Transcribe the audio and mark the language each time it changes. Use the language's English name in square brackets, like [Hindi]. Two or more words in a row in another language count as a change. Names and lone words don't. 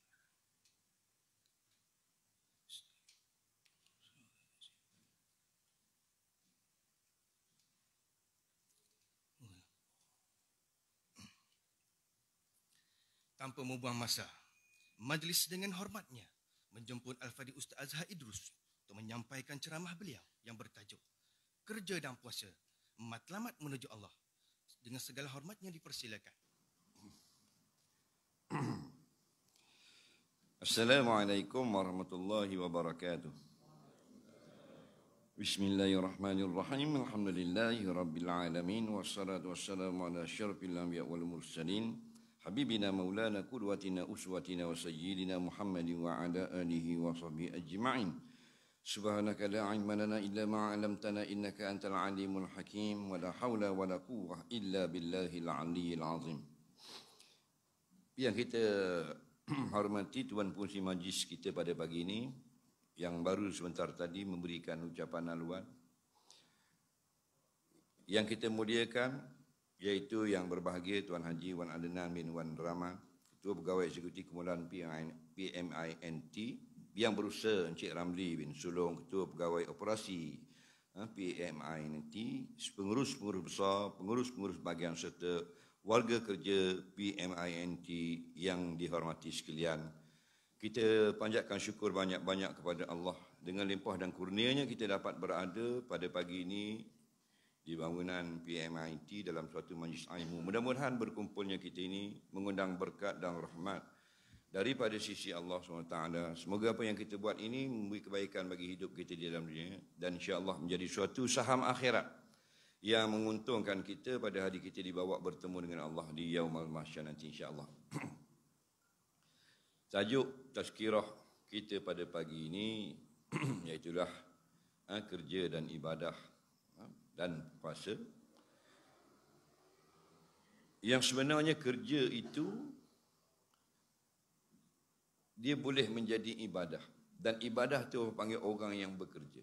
[Malay] Tanpa membuang masa, majlis dengan hormatnya menjemput Al-Fadhil Ustaz Azhar Idrus untuk menyampaikan ceramah beliau yang bertajuk Kerja dan Puasa, Matlamat Menuju Allah. Dengan segala hormatnya dipersilakan. [Arabic] السلام عليكم ورحمة الله وبركاته. بسم الله الرحمن الرحيم. الحمد لله رب العالمين والصلاة والسلام على أشرف الأنبياء والمرسلين. حبيبنا مولانا قدوتنا أسوتنا وسيدنا محمد وعلى آله وصحبه أجمعين. سبحانك لا علم لنا إلا ما علمتنا إنك أنت العليم الحكيم ولا حول ولا قوة إلا بالله العلي العظيم. [Malay] Yang kita hormati Tuan Pengerusi Majlis kita pada pagi ini yang baru sebentar tadi memberikan ucapan haluan. Yang kita muliakan iaitu yang berbahagia Tuan Haji Wan Adnan bin Wan Rahman, Ketua Pegawai Eksekutif Kumpulan PMINT, yang berusaha Encik Ramli bin Sulong, Ketua Pegawai Operasi PMINT, pengurus-pengurus besar, pengurus-pengurus bahagian serta warga kerja PMINT yang dihormati sekalian. Kita panjatkan syukur banyak-banyak kepada Allah. Dengan limpah dan kurnia-Nya kita dapat berada pada pagi ini di bangunan PMINT dalam suatu majlis ilmu. Mudah-mudahan berkumpulnya kita ini mengundang berkat dan rahmat daripada sisi Allah SWT. Semoga apa yang kita buat ini memberi kebaikan bagi hidup kita di dalam dunia dan [Arabic] إن شاء الله [Malay] menjadi suatu saham akhirat yang menguntungkan kita pada hari kita dibawa bertemu dengan Allah di [Arabic] يوم المحشر [Malay] nanti [Arabic] إن شاء الله. [Malay] Tajuk tazkirah kita pada pagi ini iaitulah kerja dan ibadah dan puasa. Yang sebenarnya kerja itu dia boleh menjadi ibadah, dan ibadah tu panggil orang yang bekerja.